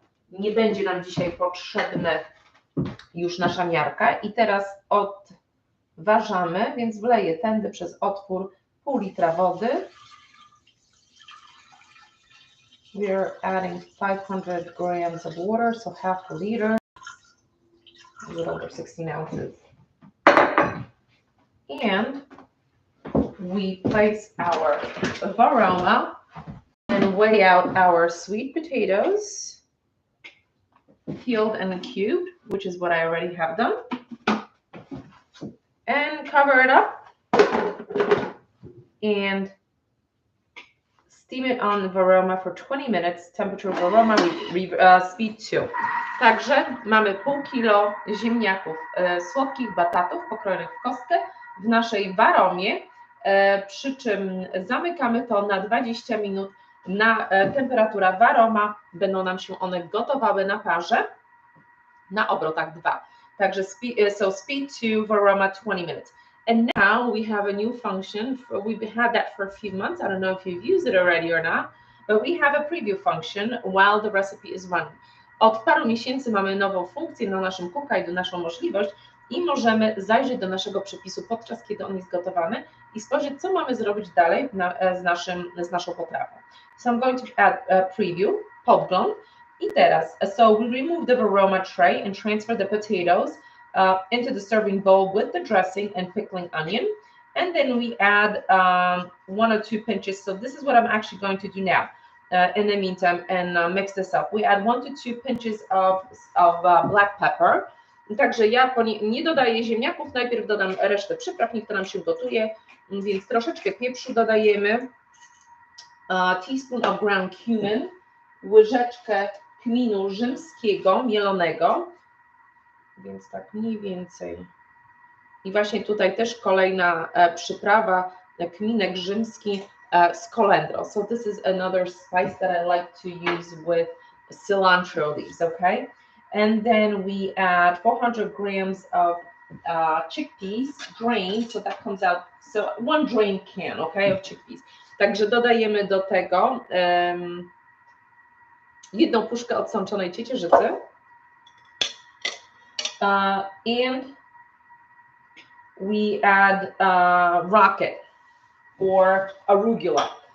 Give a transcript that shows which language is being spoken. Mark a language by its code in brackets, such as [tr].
[pl] Nie będzie nam dzisiaj potrzebne już nasza miarka i teraz odważamy, więc wleję tędy przez otwór pół litra wody. [en] We're adding 500 grams of water, so half a liter, a little over 16 ounces. And we place our varoma and weigh out our sweet potatoes, peeled and cubed, which is what I already have done, and cover it up and steam it on varoma for 20 minutes, temperature varoma, speed 2. [pl] Także mamy pół kilo ziemniaków, słodkich batatów pokrojonych w kostkę w naszej waromie, przy czym zamykamy to na 20 minut na temperatura varoma, będą nam się one gotowały na parze na obrotach 2. [en] Także speed 2, varoma 20 minutes. And now we have a new function. We've had that for a few months. I don't know if you've used it already or not, but we have a preview function while the recipe is running. [pl] od paru miesięcy mamy nową funkcję na naszym Cookguide'u, naszą możliwość i możemy zajrzeć do naszego przepisu podczas kiedy on jest gotowany i spojrzeć, co mamy zrobić dalej z naszą potrawą. [en] So I'm going to add a preview, podgląd. [pl] I teraz, [en] so we remove the aroma tray and transfer the potatoes into the serving bowl with the dressing and pickling onion. And then we add 1 or 2 pinches. So this is what I'm actually going to do now in the meantime and mix this up. We add 1 to 2 pinches of black pepper. [pl] Także ja nie dodaję ziemniaków, najpierw dodam resztę przypraw, niech to nam się gotuje, więc troszeczkę pieprzu dodajemy, [en] teaspoon of ground cumin, [pl] łyżeczkę kminu rzymskiego, mielonego, więc tak mniej więcej. I właśnie tutaj też kolejna przyprawa, kminek rzymski z kolendrą. [en] So this is another spice that I like to use with cilantro leaves, okay? And then we add 400 grams of chickpeas drained, so that comes out, so 1 drained can, okay, of chickpeas. [pl] Także dodajemy do tego 1 puszkę odsączonej ciecierzycy [en] and we add rocket or arugula.